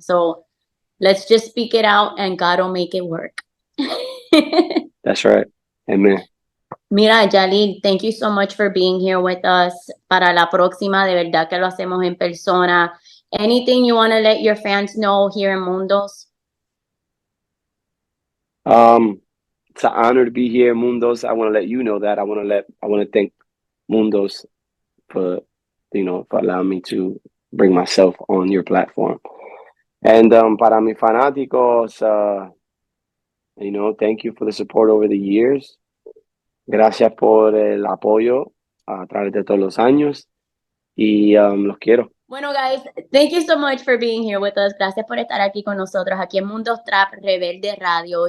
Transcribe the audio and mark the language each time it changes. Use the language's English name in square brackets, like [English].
[English] So let's just speak it out and God will make it work. That's right. Amen. Mira, Jalil, thank you so much for being here with us. [Spanish] Para la próxima, de verdad que lo hacemos en persona. [English] Anything you want to let your fans know here in Mundos? It's an honor to be here, Mundos. I want to let you know that. I want to thank Mundos for, for allowing me to bring myself on your platform. And [Spanish] para mis fanáticos, [English] thank you for the support over the years. [Spanish] Gracias por el apoyo a través de todos los años. Y los quiero. [English] Bueno, guys, thank you so much for being here with us. [Spanish] Gracias por estar aquí con nosotros, aquí en Mundos Trap Rebelde Radio.